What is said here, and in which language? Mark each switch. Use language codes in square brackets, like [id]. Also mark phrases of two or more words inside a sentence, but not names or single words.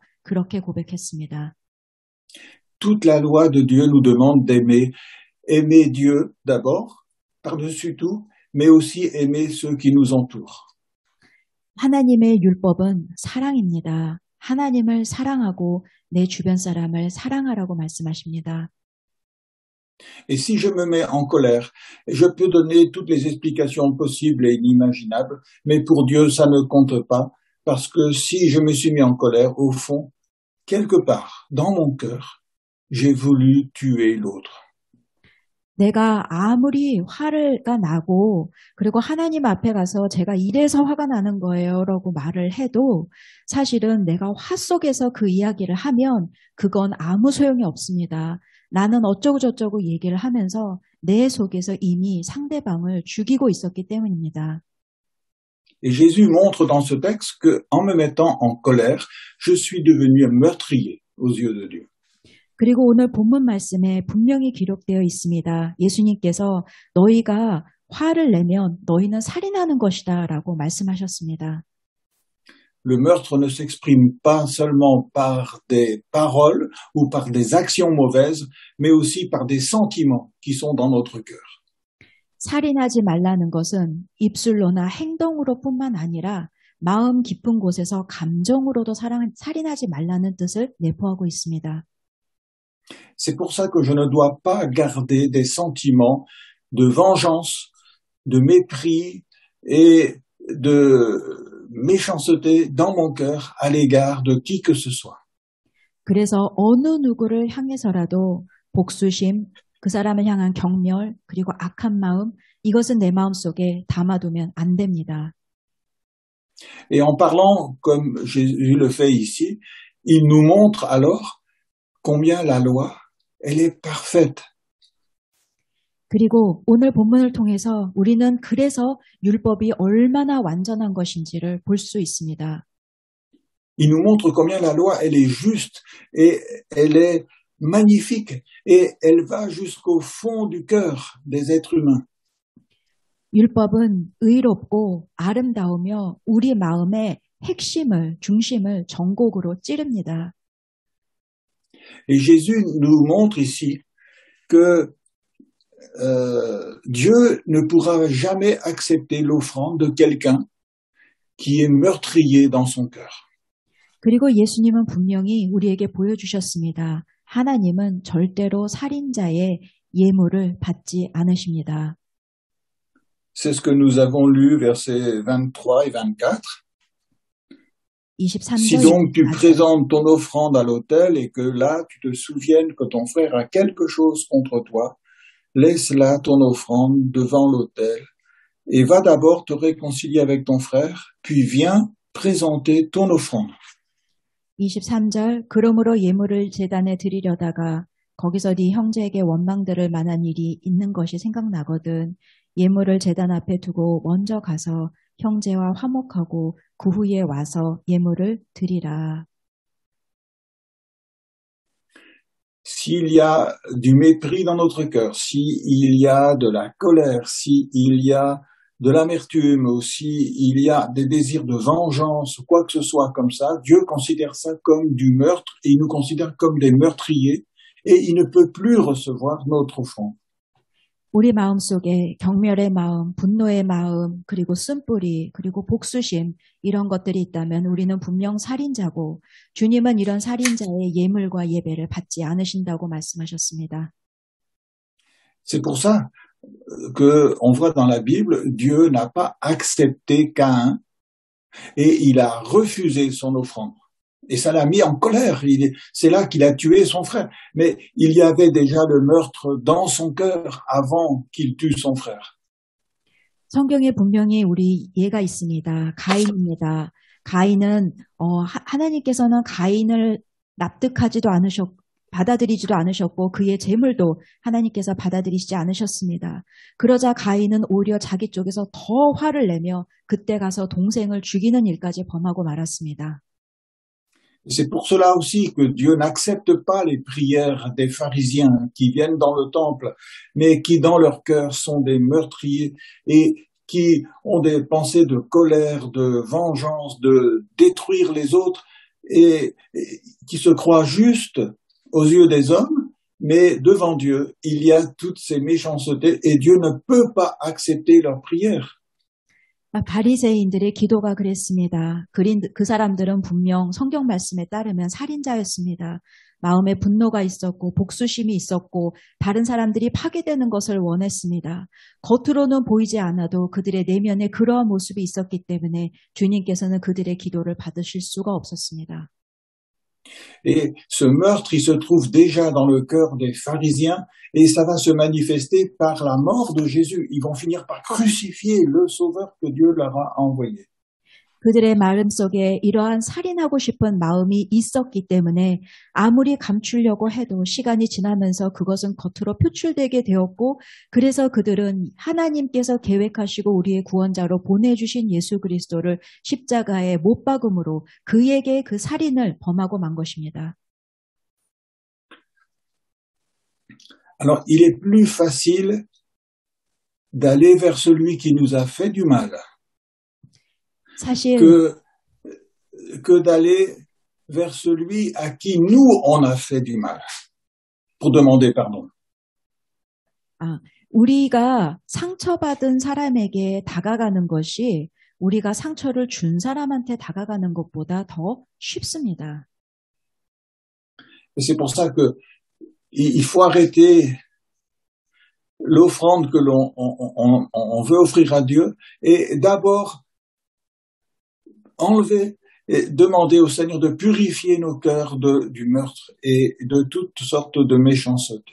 [ko] 그렇게 고백했습니다. [fr] Toute la loi de Dieu nous demande d'aimer. Aimer Dieu d'abord, par-dessus tout, mais aussi aimer ceux qui nous entourent. [ko] 하나님의 율법은 사랑입니다. 하나님을 사랑하고 내 주변 사람을 사랑하라고 말씀하십니다. [fr] Et si je me mets en colère, je peux donner toutes les explications possibles et inimaginables, mais pour Dieu, ça ne compte pas, parce que si je me suis mis en colère, au fond, quelque part, dans mon cœur, j'ai voulu tuer l'autre. [ko] 내가 아무리 화가 나고 그리고 하나님 앞에 가서 제가 이래서 화가 나는 거예요 라고 말을 해도 사실은 내가 화 속에서 그 이야기를 하면 그건 아무 소용이 없습니다. 나는 어쩌고 저쩌고 얘기를 하면서 내 속에서 이미 상대방을 죽이고 있었기 때문입니다. [fr] Et Jésus montre dans ce texte que, en me mettant en colère, je suis devenu un meurtrier aux yeux de Dieu. [ko] 그리고 오늘 본문 말씀에 분명히 기록되어 있습니다. 예수님께서 너희가 화를 내면 너희는 살인하는 것이다 라고 말씀하셨습니다. [fr] Le meurtre ne s'exprime pas seulement par des paroles ou par des actions mauvaises, mais aussi par des sentiments qui sont dans notre cœur. [ko] 살인하지 말라는 것은 입술로나 행동으로뿐만 아니라 마음 깊은 곳에서 감정으로도 살인하지 말라는 뜻을 내포하고 있습니다. [fr] C'est pour ça que je ne dois pas garder des sentiments de vengeance, de mépris et de méchanceté dans mon cœur à l'égard de qui que ce soit. [ko] 그래서 어느 누구를 향해서라도 복수심, 그 사람을 향한 경멸, 그리고 악한 마음, 이것은 내 마음속에 담아두면 안 됩니다. [fr] Et en parlant comme Jésus le fait ici, il nous montre alors combien la loi, elle est parfaite. [ko] 그리고 오늘 본문을 통해서 우리는 그래서 율법이 얼마나 완전한 것인지를 볼 수 있습니다. [fr] Il nous montre combien la loi, elle est juste et elle est magnifique et elle va jusqu'au fond du cœur des êtres humains. [ko] 율법은 의롭고 아름다우며 우리 마음의 핵심을, 중심을 전곡으로 찌릅니다. [fr] Et Jésus nous montre ici que Dieu ne pourra jamais accepter l'offrande de quelqu'un qui est meurtrier dans son cœur. [ko] 그리고 예수님은 분명히 우리에게 보여주셨습니다. 하나님은 절대로 살인자의 예물을 받지 않으십니다. [fr] C'est ce que nous avons lu versets 23 et 24. Si donc tu présentes ton offrande à l'autel et que là tu te souviennes que ton frère a quelque chose contre toi, laisse là ton offrande devant l'autel et va d'abord te réconcilier avec ton frère, puis viens présenter ton offrande. [ko] 23절 그러므로 예물을 제단에 드리려다가 거기서 네 형제에게 원망들을 만한 일이 있는 것이 생각나거든 예물을 제단 앞에 두고 먼저 가서 형제와 화목하고 그 후에 와서 예물을 드리라. [fr] S'il y a du mépris dans notre cœur, s'il y a de la colère, s'il y a de l'amertume, ou s'il y a des désirs de vengeance, ou quoi que ce soit comme ça, Dieu considère ça comme du meurtre et il nous considère comme des meurtriers et il ne peut plus recevoir notre offrande. [ko] 우리 마음속에 경멸의 마음, 분노의 마음, 그리고 쓴뿌리, 그리고 복수심 이런 것들이 있다면 우리는 분명 살인자고 주님은 이런 살인자의 예물과 예배를 받지 않으신다고 말씀하셨습니다. [fr] C'est pour ça qu'on voit dans la Bible, Dieu n'a pas accepté Caïn et il a refusé son offrande. Et ça l'a mis en colère. C'est là qu'il a tué son frère. Mais il y avait déjà le meurtre dans son cœur avant qu'il tue son frère. [ko] 성경에 분명히 우리 예가 있습니다. 가인입니다. 가인은 하나님께서는 가인을 납득하지도 않으셨고 받아들이지도 않으셨고 그의 재물도 하나님께서 받아들이시지 않으셨습니다. 그러자 가인은 오히려 자기 쪽에서 더 화를 내며 그때 가서 동생을 죽이는 일까지 범하고 말았습니다. [fr] C'est pour cela aussi que Dieu n'accepte pas les prières des pharisiens qui viennent dans le temple, mais qui dans leur cœur sont des meurtriers et qui ont des pensées de colère, de vengeance, de détruire les autres et qui se croient justes aux yeux des hommes, mais devant Dieu, il y a toutes ces méchancetés et Dieu ne peut pas accepter leurs prières. [ko] 바리새인들의 기도가 그랬습니다. 그 사람들은 분명 성경 말씀에 따르면 살인자였습니다. 마음에 분노가 있었고 복수심이 있었고 다른 사람들이 파괴되는 것을 원했습니다. 겉으로는 보이지 않아도 그들의 내면에 그러한 모습이 있었기 때문에 주님께서는 그들의 기도를 받으실 수가 없었습니다. [fr] Et ce meurtre, il se trouve déjà dans le cœur des pharisiens et ça va se manifester par la mort de Jésus. Ils vont finir par crucifier le sauveur que Dieu leur a envoyé. [ko] 그들의 마음속에 이러한 살인하고 싶은 마음이 있었기 때문에 아무리 감추려고 해도 시간이 지나면서 그것은 겉으로 표출되게 되었고 그래서 그들은 하나님께서 계획하시고 우리의 구원자로 보내주신 예수 그리스도를 십자가에 못 박음으로 그에게 그 살인을 범하고 만 것입니다. [fr] Alors, il est plus facile d'aller vers celui qui nous a fait du mal. [ko] 사실 [fr] que d'aller vers celui à qui nous on a fait du mal pour demander pardon. [ko] 우리가 상처받은 사람에게 다가가는 것이 우리가 상처를 준 사람한테 다가가는 것보다 더 쉽습니다. [fr] Et c'est pour ça que il faut arrêter l'offrande que on veut offrir à Dieu et d'abord enlever et demander au Seigneur de purifier nos cœurs du meurtre et de toutes sortes de méchanceté.